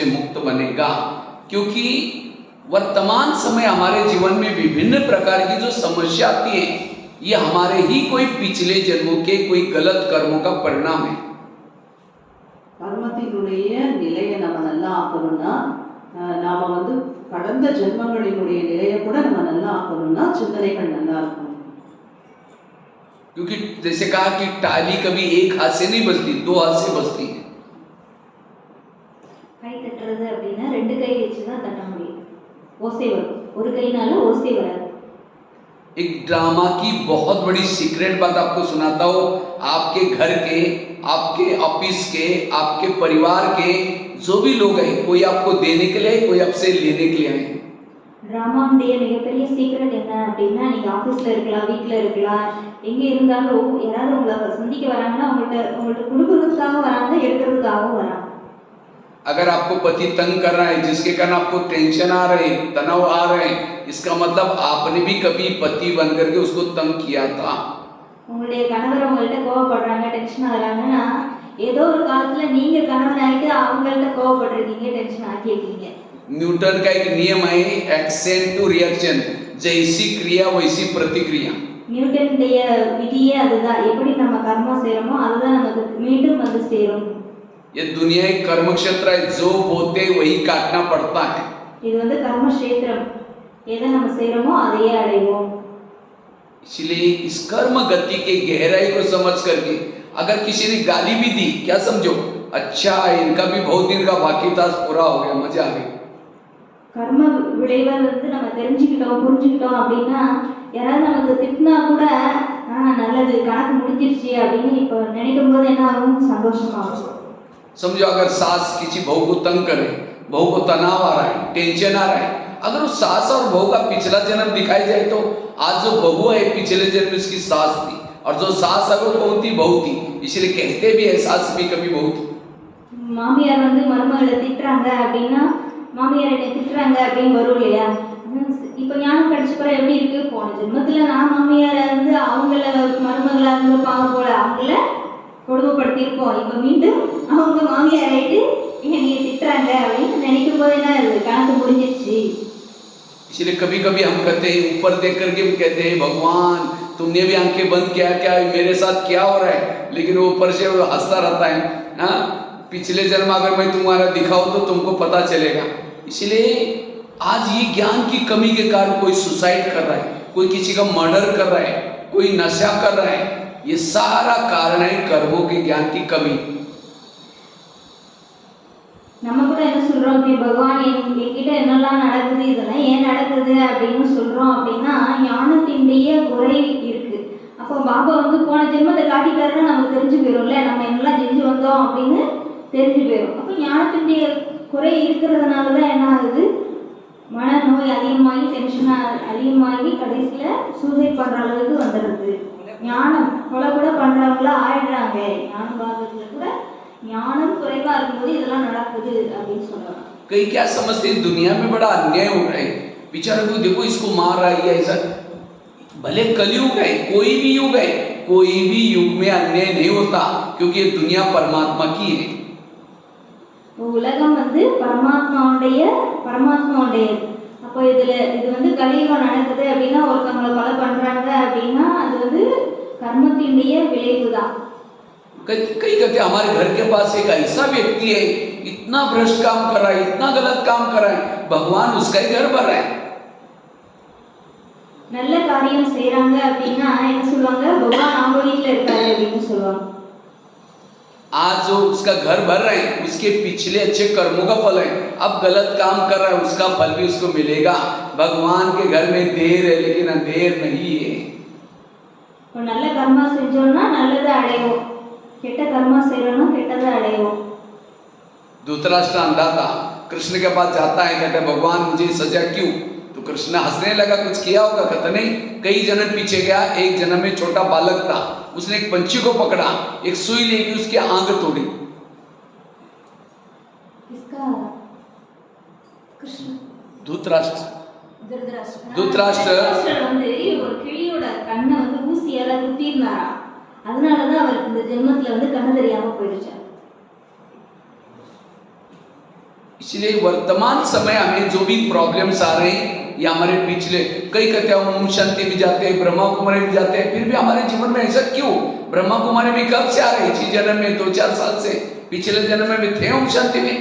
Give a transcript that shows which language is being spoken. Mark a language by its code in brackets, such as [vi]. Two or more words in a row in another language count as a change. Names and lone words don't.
[hi] मुक्त बनेगा, क्योंकि वर्तमान समय हमारे जीवन में विभिन्न प्रकार की जो समस्या आती है ये हमारे ही कोई पिछले जन्मों के कोई गलत कर्मों का परिणाम है। [ta] கர்மத்தினுடைய நிலையை நம்ம நல்லா ஆக்கணும்னா நாம வந்து கடந்த ஜென்மங்களினுடைய நிலையை கூட நம்ம நல்லா ஆக்கணும்னா சிந்தனைகள் நல்லா இருக்கணும். [hi] क्योंकि जैसे कहा कि टाली कभी एक हाथ से नहीं बजती, दो हाथ से बजती है। [ta] கை தட்டுறது அப்படின்னா ரெண்டு கை வச்சு தான் தட்ட முடியும், ஓசை வரும், ஒரு கைனால ஓசை வராது. [hi] एक ड्रामा की बहुत बड़ी सीक्रेट बात आपको सुनाता हूँ। आपके घर के, आपके ऑफिस के, आपके परिवार के जो भी लोग हैं, कोई आपको देने के लिए, कोई आपसे लेने के लिए आए। [ta] ட்ராமாவுடைய மிகப்பெரிய சீக்ரெட் என்ன அப்படின்னா, நீங்கள் ஆஃபீஸில் இருக்கலாம், வீட்டில் இருக்கலாம், எங்கே இருந்தாலும் யாராவது உங்களை சந்திக்க வராங்கன்னா உங்கள்கிட்ட கொடுக்கறதுக்காக வராங்க, எடுக்கிறதுக்காகவும் வராங்க. [hi] अगर आपको पति तंग कर रहा है, जिसके कारण आपको टेंशन आ रहे, तनाव आ रहे, इसका मतलब आपने भी कभी पति बन करके उसको तंग किया था। [ta] உங்களுடைய கணவர் உங்கள்கிட்ட கோவப்படுறாங்க, டென்ஷன் ஆகுறாங்கன்னா ஏதோ ஒரு காலத்துல நீங்க கணவன் ஆகிட்டு அவங்கள்ட்ட கோவப்படுறீங்க, டென்ஷன் ஆக்கியிருக்கீங்க. [hi] न्यूटन का एक नियम है [en] action to reaction, [hi] जैसी क्रिया वैसी प्रतिक्रिया। [ta] நியூட்டனுடைய விதியே அதுதான், எப்படி நம்ம கர்மம் செய்யறோமோ அதுதான் நமக்கு மீண்டும் வந்து சேரும். [hi] ये दुनिया एक कर्म क्षेत्र है, जो बोते वही काटना पड़ता है। [ta] இது வந்து கர்ம கஷேத்திரம், எதை நம்ம செய்யறோமோ அதையே அடைவோம். [hi] इसलिए इस कर्म गति के गहराई को समझ करके अगर किसी ने गाली भी दी, क्या समझो, अच्छा इनका भी बहुत दिन का बाकी था, पूरा हो गया, मजा आ गई। [ta] கர்ம விளைவை வந்து நம்ம தெரிஞ்சுக்கிட்டோம் புரிஞ்சுக்கிட்டோம் அப்படின்னா யாராவது நமக்கு திட்டினா கூட நல்லது கணக்கு முடிஞ்சிருச்சு அப்படின்னு இப்போ நினைக்கும் போது என்ன ஆகும், சந்தோஷமாகும். [hi] समझो अगर सास किसी बहू को तंग करे, बहू को तनाव आ रहा है, टेंशन आ रहा है, अगर उस सास और बहू का पिछला जन्म दिखाई जाए तो आज जो बहू है पिछले जन्म में उसकी सास थी, और जो सास अगर कौन थी, बहू थी। इसलिए कहते भी है सास भी कभी बहू थी। [ta] மாமியார் வந்து மருமகளை திட்டுறாங்க அப்படின்னா மாமியார் என்னை திட்டுறாங்க அப்படின்னு வரும் இல்லையா. இப்போ ஞானம் கிடைச்சப்பறம் எப்படி இருக்கு, போன ஜென்மத்தில் நான் மாமியாரை வந்து அவங்கள மருமகளாக இருந்திருப்பாங்க போல, அவங்கள கொடுமைப்படுத்தியிருப்போம், இப்போ மீண்டும் அவங்க மாமியார் ஆகிட்டு என்னை திட்டுறாங்க அப்படின்னு நினைக்கும் போது என்ன இருக்குது, கணக்கு முடிஞ்சிருச்சு. [hi] इसलिए कभी कभी हम कहते हैं, ऊपर देख करके भी कहते हैं, भगवान तुमने भी आंखें बंद किया क्या, मेरे साथ क्या हो रहा है, लेकिन वो ऊपर से वो हंसता रहता है। हाँ, पिछले जन्म अगर मैं तुम्हारा दिखाऊं तो तुमको पता चलेगा। इसलिए आज ये ज्ञान की कमी के कारण कोई सुसाइड कर रहा है, कोई किसी का मर्डर कर रहा है, कोई नशा कर रहा है, ये सारा कारण है कर्मों के ज्ञान की कमी। [ta] நம்ம கூட என்ன சொல்றோம், இப்படி பகவான் என்கிட்ட என்னெல்லாம் நடக்குது, இதெல்லாம் ஏன் நடக்குது அப்படின்னு சொல்றோம் அப்படின்னா ஞானத்தினுடைய குறை இருக்கு. அப்போ பாபா வந்து போன ஜென்மத்தை காட்டிட்டாருன்னா நமக்கு தெரிஞ்சு போயிடும்ல, நம்ம என்னெல்லாம் செஞ்சு வந்தோம் அப்படின்னு தெரிஞ்சு போயிடும். அப்போ ஞானத்தினுடைய குறை இருக்கிறதுனால தான் என்ன ஆகுது, மனநோய் அதிகமாகி டென்ஷன் அதிகமாகி கடைசியில் சூசைட் பண்ணுற அளவுக்கு வந்துடுது. ஞானம் கொலை கூட பண்ணுறவங்கள ஆயிடுறாங்க. ஞானம் பாகத்தில் கூட ஞானம் குறைவா இருக்கும்போது இதெல்லாம் நடக்குது அப்படின்னு சொல்றாங்க. [hi] कई क्या समझते हैं दुनिया में बड़ा अन्याय हो रहा है, बेचारे को देखो इसको मार रहा है, ऐसा। भले कलयुग है, कोई भी युग है, कोई भी युग में अन्याय नहीं होता, क्योंकि ये दुनिया परमात्मा की है। [ta] உலகம் வந்து பரமாத்மாவுடையது. அப்போ இது வந்து கலியுகம் நடக்குது அப்படின்னா ஒருத்தவங்களை கொலை பண்றாங்க அப்படின்னா அது வந்து கர்மத்தினுடைய விளைவு தான். [hi] कई कहते हमारे घर के पास एक ऐसा व्यक्ति है, इतना भ्रष्ट काम कर रहा है, इतना गलत काम कर रहा है, भगवान उसका ही घर भर रहा है। [ta] நல்ல காரியம் செய்யறாங்க அப்படின்னா என்ன சொல்லுவாங்க, பகவான் அவங்க வீட்டில் இருக்காரு அப்படின்னு சொல்லுவாங்க. [hi] आज जो उसका घर भर रहे हैं उसके पिछले अच्छे कर्मों का फल है। अब गलत काम कर रहा है उसका फल भी उसको मिलेगा। भगवान के घर में देर है लेकिन अंधेर नहीं है। [ta] तो நல்ல கர்மா செஞ்சோம்னா நல்லதை அடைவோம், கெட்ட கர்மா செய்யறோம்னா கெட்டதை அடைவோம். [hi] धृतराष्ट्र अंधा था, कृष्ण के पास जाता है, कहते भगवान मुझे सजा क्यों? तो कृष्ण हंसने लगा, कुछ किया होगा? कहता नहीं, कई जन्म पीछे गया, एक जन्म में छोटा बालक था, उसने एक पंछी को पकड़ा, एक सुई लेके उसकी आंख तोड़ी। किसका? कृष्ण? धृतराष्ट्र [ta] வந்து ஒரு கிளியோட கண்ணை வந்து ஊசியால குத்தினாரா, அதனாலதான் அவருக்கு இந்த ஜென்மத்துல வந்து கண்ணு தெரியாம போயிடுச்சு. [hi] इसलिए वर्तमान समय हमें जो भी प्रॉब्लम्स आ रहे हैं या हमारे पिछले, कई कहते हैं ओम शांति में जाते हैं, ब्रह्मा कुमारी में जाते हैं, फिर भी हमारे जीवन में ऐसा क्यों? ब्रह्मा कुमारी में कब से आ रहे? इसी जन्म में 2-4 साल से, पिछले जन्म में भी थे ओम शांति में।